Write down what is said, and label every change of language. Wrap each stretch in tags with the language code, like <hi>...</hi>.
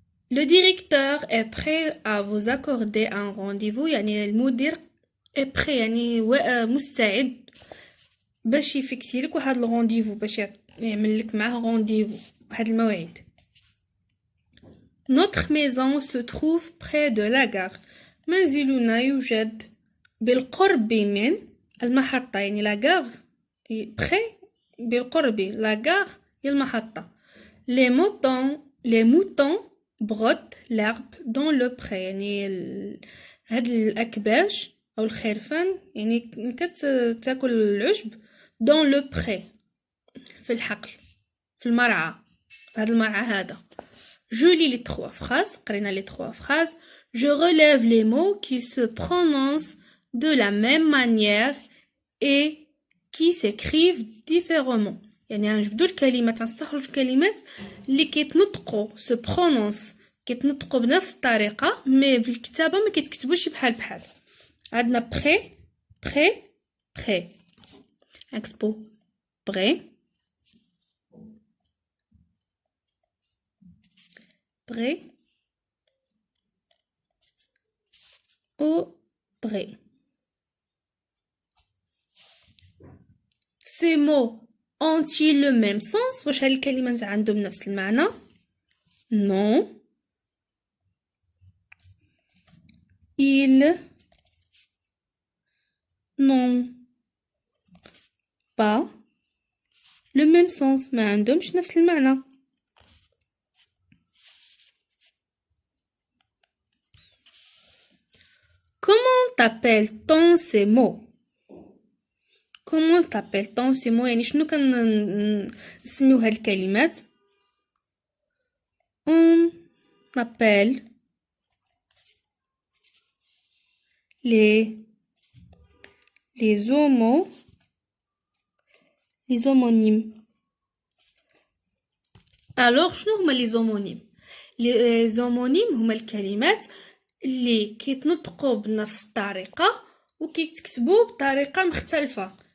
<fr>Le directeur est prêt à vous accorder un rendez-vous.</fr> <ar>يعني المدير</ar> <fr>est prêt</fr> <ar>يعني مستعد باش يفيكسي لك واحد الرونديفو باش يعمل لك معاه رونديفو واحد الموعد.</ar> <fr>Notre maison se trouve près de la gare.</fr> <ar>منزلنا يوجد بالقرب من المحطة يعني</ar> <fr>la gare près</fr> <ar>بالقرب</ar> <fr>la gare</fr> <ar>هي المحطة.</ar> <fr>Les moutons broutent l'herbe dans le pré.</fr> <ar>يعني هاد الأكباش أو الخرفان يعني كتاكل العشب</ar> <fr>dans le pré</fr> <ar>في الحقل في المرعى في هاد المرعى هذا.</ar> <fr>Je lis les trois phrases.</fr> <ar>قرينا</ar> <fr>les trois phrases. Je relève les mots qui se prononcent de la même manière et qui s'écrivent différemment.</fr> <ar>يعني غنجبدو الكلمات غنستخرجو الكلمات اللي كيتنطقوا</ar> <fr>se prononce</fr> <ar>كيتنطقوا بنفس الطريقه مي في الكتابه ما كيتكتبوش بحال عندنا</ar> <fr>prêt prêt prêt</fr> <ar>نكتبو</ar> <fr>prêt prêt au prêt. Ces mots ont-ils le même sens؟</fr> <ar>واش هاد الكلمات عندهم نفس المعنى؟</ar> <fr>Non. Ils n'ont pas le même sens.</fr> <ar>ما عندهمش نفس المعنى.</ar> <fr>Comment t'appelle-t-on ces mots؟ Comment t'appelle-t-on ces mots؟</fr> <ar>يعني شنو كنسميو هاد الكلمات؟</ar> <fr>On appelle les homonymes. Alors</fr> <ar>شنو هما les homonymes؟ les homonymes هما الكلمات اللي كيتنطقوا بنفس الطريقة وكيتكتبوا بطريقة مختلفة.</ar>